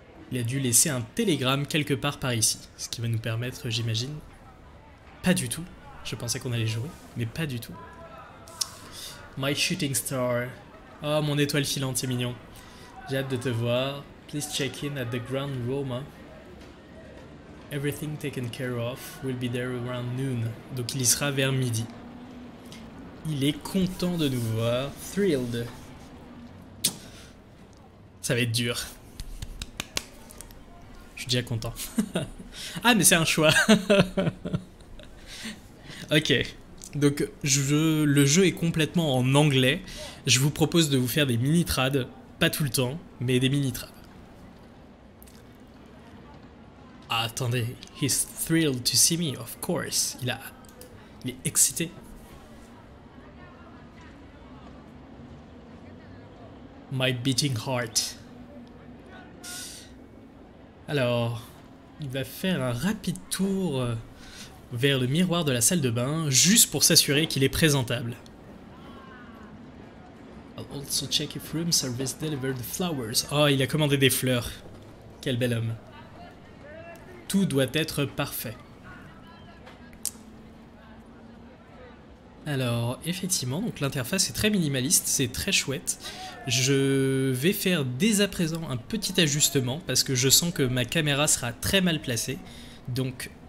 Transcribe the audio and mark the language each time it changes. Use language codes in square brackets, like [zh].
[fr] Il a dû laisser un télégramme quelque part par ici. Ce qui va nous permettre, j'imagine... Pas du tout. Je pensais qu'on allait jouer, mais pas du tout. [en] My shooting star. [fr] Oh, mon étoile filante, c'est mignon. J'ai hâte de te voir. [en] Please check in at the Grand Roma. Everything taken care of. We'll be there around noon. [fr] Donc il y sera vers midi. Il est content de nous voir. [en] Thrilled. [fr] Ça va être dur. Je suis déjà content. Ah, mais c'est un choix. Ok. Donc le jeu est complètement en anglais. Je vous propose de vous faire des mini-trades. Pas tout le temps, mais des mini-trades. Ah, attendez. [en] He's thrilled to see me, of course. [fr] Il est excité. [en] My beating heart. [fr] Alors, il va faire un rapide tour... vers le miroir de la salle de bain, juste pour s'assurer qu'il est présentable. [en] I'll also check if room service delivered flowers. [fr] Oh, il a commandé des fleurs. Quel bel homme. Tout doit être parfait. Alors, effectivement, donc l'interface est très minimaliste, c'est très chouette. Je vais faire dès à présent un petit ajustement, parce que je sens que ma caméra sera très mal placée. Donc...